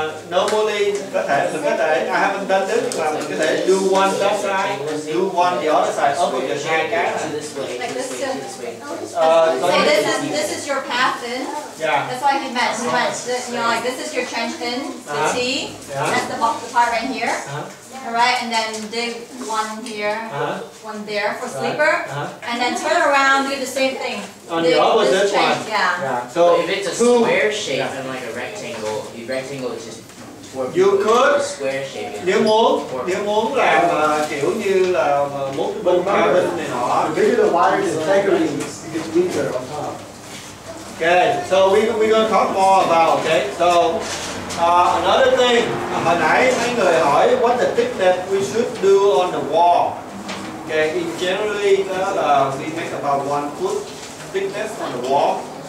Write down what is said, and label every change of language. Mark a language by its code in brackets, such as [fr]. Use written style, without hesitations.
[en] Normally [vi] mình có thể [en] I haven't done this, [vi] nhưng mà mình có thể [en] do one that side, do one the other side, opposite [vi] hai cái. [en] Like this too. So this is your path in. Yeah. That's why he meant like this is your trench in, the T. That's the part right here. Alright, and then dig one here, one there for sleeper, and then turn around, do the same thing. On the opposite one. Yeah. So if it's a square shape and like a rectangle, the rectangle is just 4 people. You could. Square shape. [vi] Nếu muốn làm kiểu như là muốn bên cabin này nọ. [en] The bigger the wire's integrity, it gets weaker on top. Okay, so we're going to talk more about, okay? So another thing, [vi] hồi nãy mấy người hỏi [en] what the thickness we should do on the wall. Okay, in generally we make about 1 foot thickness on the wall.